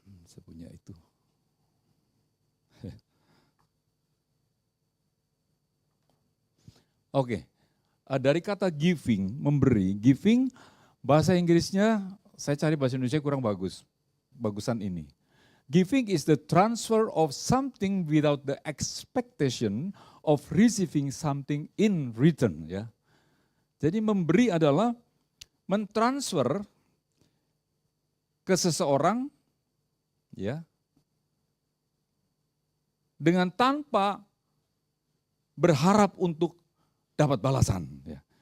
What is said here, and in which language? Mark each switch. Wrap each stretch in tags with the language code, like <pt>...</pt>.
<id>Saya punya itu. Oke, dari kata giving, memberi, giving bahasa Inggrisnya saya cari bahasa Indonesia kurang bagus, bagusan ini.</id> <en>Giving is the transfer of something without the expectation of receiving something in return.</en> <id>Ya, jadi memberi adalah mentransfer ke seseorang, ya, dengan tanpa berharap untuk dapat balasan. Ya.</id>